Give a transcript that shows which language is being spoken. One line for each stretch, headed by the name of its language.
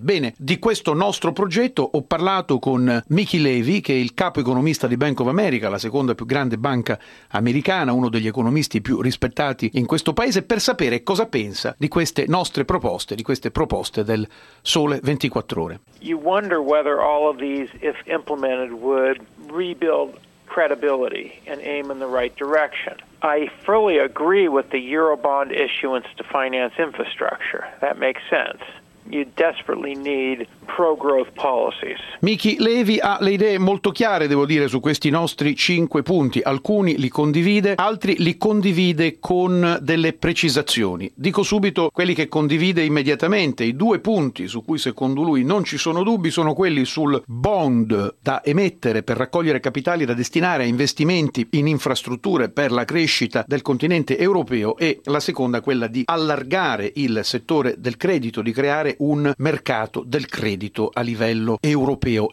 Italian: Bene, di questo nostro progetto ho parlato con Mickey Levy, che è il capo economista di Bank of America, la seconda più grande banca americana, uno degli economisti più rispettati in questo paese, per sapere cosa pensa di queste nostre proposte, di queste proposte del Sole 24 Ore.
English: You wonder whether all of these, if implemented, would rebuild credibility and aim in the right direction. I fully agree with the Eurobond issuance to finance infrastructure. That makes sense. You desperately need pro-growth policies.
Italian: Mickey Levy ha le idee molto chiare, devo dire, su questi nostri 5 punti. Alcuni li condivide, altri li condivide con delle precisazioni. Dico subito quelli che condivide immediatamente. I 2 punti su cui secondo lui non ci sono dubbi sono quelli sul bond da emettere per raccogliere capitali da destinare a investimenti in infrastrutture per la crescita del continente europeo, e la seconda quella di allargare il settore del credito, di creare un mercato del credito a livello europeo.